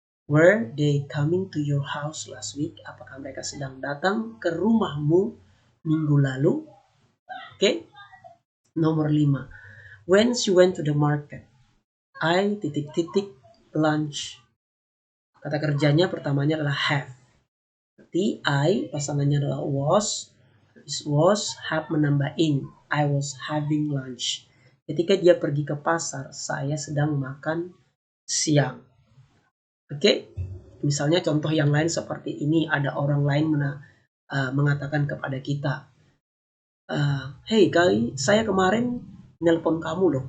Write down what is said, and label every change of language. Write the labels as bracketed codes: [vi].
[en] Were they coming to your house last week? [id] Apakah mereka sedang datang ke rumahmu minggu lalu? Oke. Nomor 5. [en] When she went to the market, I [id] titik-titik [en] lunch. [id] Kata kerjanya pertamanya adalah have. Berarti I pasangannya adalah was have menambah ing. [en] I was having lunch. [id] Ketika dia pergi ke pasar, saya sedang makan siang. Oke? Misalnya contoh yang lain seperti ini, ada orang lain mengatakan kepada kita, hey kali saya kemarin nelpon kamu loh.